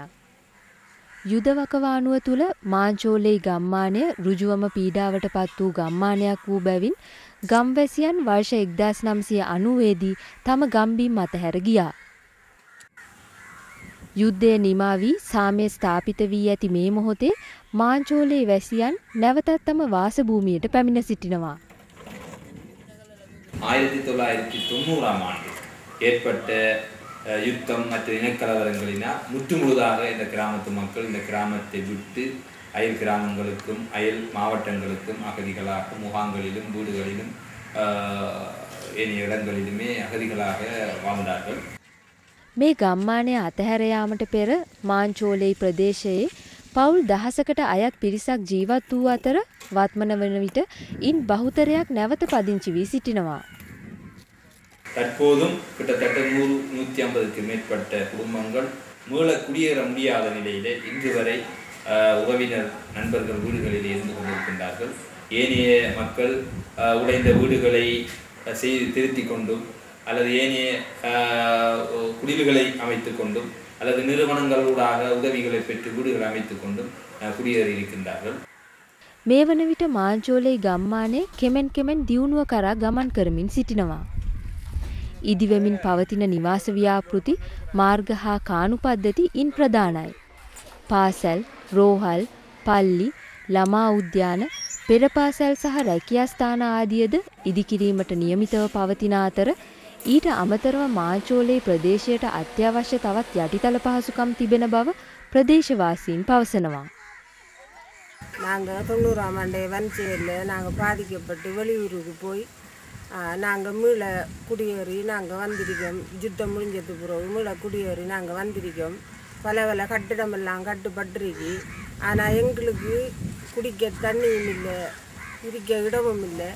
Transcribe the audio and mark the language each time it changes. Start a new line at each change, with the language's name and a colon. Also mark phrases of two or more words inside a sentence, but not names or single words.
Sinhala: යුද වකවානුව තුල මාංචෝලේ ගම්මානය ඍජුවම පීඩාවට පත් වූ ගම්මානයක් වූ බැවින් ගම්වැසියන් වර්ෂ 1990 දී තම ගම්බිම් අතහැර ගියා. යුද්ධය නිමා වී සාමය ස්ථාපිත වී ඇති මේ මොහොතේ මාංචෝලේ වැසියන් නැවතත් තම වාසභූමියට පැමිණ සිටිනවා.
Tamil: 1990ஆம் ஆண்டு ஏற்பட்ட யுத்தம் மற்றும் இனக்கலவரங்களினால் முற்றுமுழுதாக இந்த கிராமத்து மக்கள் இந்த கிராமத்தை விட்டு அயல் கிராமங்களுக்கும் அயல் மாவட்டங்களுக்கும் அகதிகளாக முகாம்களிலும் வீடுகளிலும் ஏனைய இடங்களிலுமே அகதிகளாக வாழ்ந்தார்கள்.
Sinhala: මේ ගම්මානය අතහැර යාමට පෙර මාංචෝලේ ප්‍රදේශයේ පවුල් දහසකට අයත් පිරිසක් ජීවත් වූ අතර වත්මන වන විට ඉන් බහුතරයක් නැවත පදිංචි වී සිටිනවා.
Tamil: தற்போதும் கிட்டத்தட்ட 100-150க்கு மேற்பட்ட குடும்பங்கள் மீள குடியேற முடியாத நிலையிலே இன்று வரை உறவினர் நண்பர்கள் வீடுகளில் இருந்து கொண்டிருக்கின்றார்கள். ஏனைய மக்கள் உடைந்த வீடுகளை செய்து திருத்திக் கொண்டும் அல்லது ஏனைய குடில்களை அமைத்துக் கொண்டும் அல்லது நிறுவனங்களூடாக உதவிகளை பெற்று வீடுகளை அமைத்துக் கொண்டும் குடியேறி இருக்கின்றார்கள்.
Sinhala: මේ වන විට මාංචෝලේ ගම්මානයේ කෙමෙන් කෙමෙන් දියුණුව කරා ගමන් කරමින් සිටිනවා. ඉදිවෙමින් පවතින නිවාස ව්‍යාපෘති මාර්ග හා කාණු පද්ධති ඉන් ප්‍රධානයි. පාසල්, රෝහල්, පල්ලි, ළමා උද්‍යාන, පෙර පාසල් සහ රැකියා ස්ථාන ආදියද ඉදිකිරීමට නියමිතව පවතින අතර ඊට අමතරව මාංචෝලේ ප්‍රදේශයට අත්‍යවශ්‍ය තවත් යටිතල පහසුකම් තිබෙන බව ප්‍රදේශවාසීන් පවසනවා.
Tamil: நாங்கள் 90ஆம் ஆண்டு வன்சேரியில் நாங்கள் பாதிக்கப்பட்டு வெளியூருக்கு போய் நாங்கள் மீள குடியேறி நாங்கள் வந்திருக்கோம். யுத்தம் முடிஞ்சது பிறகு மீள குடியேறி நாங்கள் வந்திருக்கோம். பல கட்டிடமெல்லாம் கட்டுப்பட்டிருக்கு. ஆனால் எங்களுக்கு குடிக்க தண்ணியும் இல்லை, இருக்க இடமும் இல்லை.